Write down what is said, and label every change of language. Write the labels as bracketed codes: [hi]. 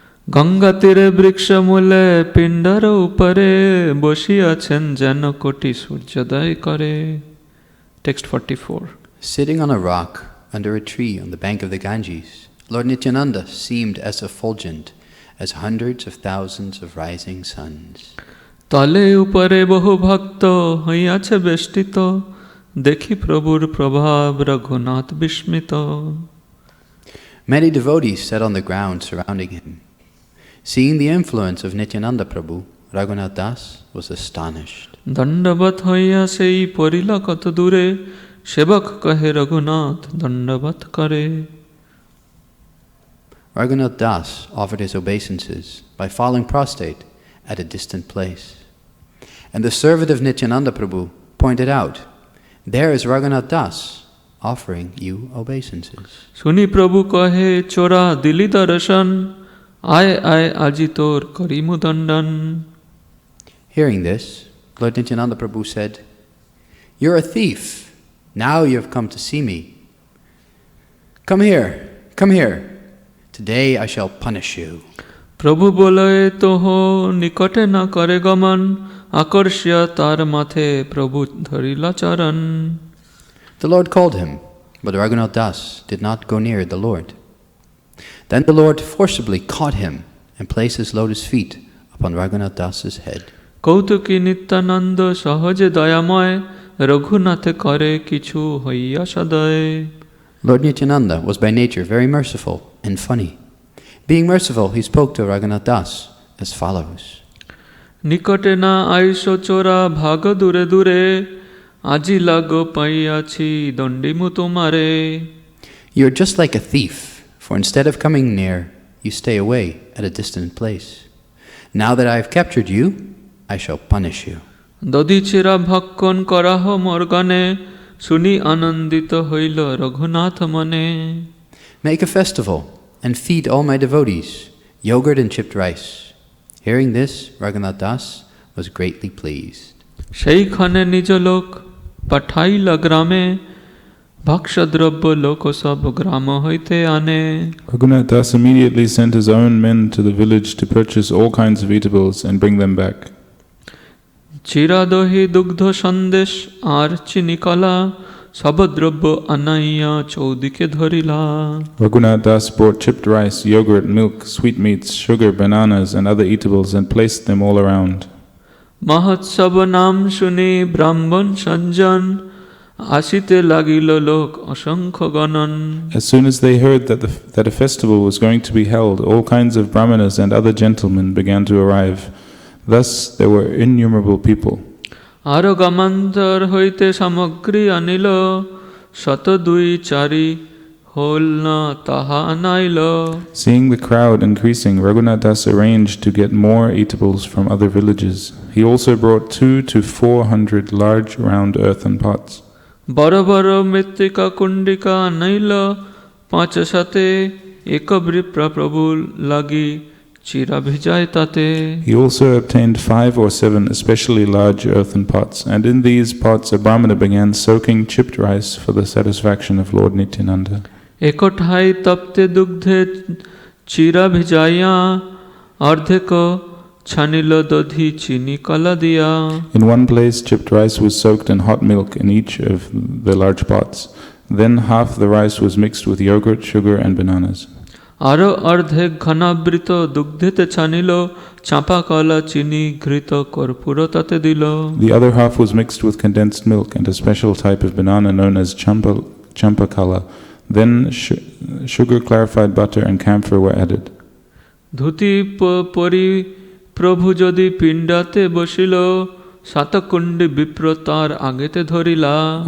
[bn] গঙ্গা তীরে বৃক্ষমূলে পিণ্ডার উপরে বসিয়াছেন যেন কোটি সূর্যোদয় করে. [en] Text 44. Sitting on a rock under a tree on the bank of the Ganges, Lord Nityananda seemed as effulgent as hundreds of thousands of rising suns. [bn] তলে উপরে বহু ভক্ত হইয়াছে বেষ্টিত, দেখি প্রভুর প্রভাব রঘুনাথ বিস্মিত. [en] Many devotees sat on the ground surrounding him. Seeing the influence of Nityananda Prabhu, Raghunath Das was astonished. [bn] দণ্ডবত হইয়া সেই পরিলা কত দূরে, সেবক কহে রঘুনাথ দণ্ডবত করে. [en] Raghunath Das offered his obeisances by falling prostrate at a distant place. And the servant of Nityananda Prabhu pointed out, there is Raghunath Das offering you obeisances. [bn] শুনি প্রভু কহে চোরা দিলি দর্শন, আয় আয় আজি তোর করিমু দণ্ডন. [en] Hearing this, Lord Nityananda Prabhu said, you're a thief. Now you have come to see me. Come here, come here. Today I shall punish you. [bn] প্রভু বলে তোহ নিকটে না করে গমন, আকর্ষিয়া তার মাথে প্রভু ধরিলা চরণ. [en] The Lord called him, but Raghunath Das did not go near the Lord. Then the Lord forcibly caught him and placed his lotus feet upon Raghunath Das's head. [bn] কৌতুকী Nityananda সহজে দয়াময়, রঘুনাথে করে কিছু হইয়া সদয়. [en] Lord Nityananda was by nature very merciful and funny. Being merciful, he spoke to Raghunath Das as follows. [bn] নিকটে না আইসো চোরা ভাগ দূরে দূরে, আজি লাগো পাইয়াছি দণ্ডিমু তোমারে. [en] You are just like a thief, for instead of coming near, you stay away at a distant place. Now that I have captured you, I shall punish you. [bn] দধিচিরা ভক্ষণ করাহ মোর গণে, শুনি আনন্দিত হইল রঘুনাথ মনে. [en] Make a festival and feed all my devotees, yogurt and chipped rice. Hearing this, Raghunath Das was greatly pleased. [bn] সেইখানে নিজ লোক পাঠাইলা গ্রামে, ভক্ষদ্রব্য লোক সব গ্রাম হইতে আনে. [en] Raghunath Das immediately sent his own men to the village to purchase all kinds of eatables and bring them back. [bn] চিরা দহি দুগ্ধ সন্দেশ আর চিনি কলা, সব দ্রব্য আনাইয়া চৌদিকে ধরিলা. [en] Raghunath Das brought chipped rice, yogurt, milk, sweetmeats, sugar, bananas and other eatables and placed them all around. [bn] মহোৎসব নাম শুনি ব্রাহ্মণ সজ্জন, আসিতে লাগিল লোক অসংখ্য গণন. [en] As soon as they heard that a festival was going to be held, all kinds of brahmanas and other gentlemen began to arrive. Thus there were innumerable people. [bn] আরো গামান্তর হইতে সামগ্রী আনিল, শত দুই চারি হল না তাহা আনাইল. [en] Seeing the crowd increasing, Raghunath Das arranged to get more eatables from other villages. He also brought 200 to 400 large round earthen pots. [bn] বড় বড় মৃত্তিকা কুণ্ডিকা আনাইল, পাঁচ সাথে এক বিপ্রা প্রভু লাগি চিরা ভিজায় তাতে. [en] He also obtained 5 or 7 especially large earthen pots, and in these pots a brahmana began soaking chipped rice for the satisfaction of Lord Nityananda. [bn] একঠাই তপ্তে দুগ্ধে চিরা ভিজাইয়া, অর্ধেক ছানিল দধি চিনি কলা দিয়া. [en] In one place chipped rice was soaked in hot milk in each of the large pots. Then half the rice was mixed with yogurt, sugar and bananas. [bn] আরো অর্ধেক ঘনাবৃত দুগ্ধেতে ছানিল, চাঁপা কলা চিনি ঘৃত কর্পূর তাতে দিল. [en] The other half was mixed with condensed milk and a special type of banana known as champakala. Then sugar, clarified butter and camphor were added. [bn] Dhoti পরি প্রভু যদি পিণ্ডাতে বসিল, Satakundi Biprotar Agete Dhorila.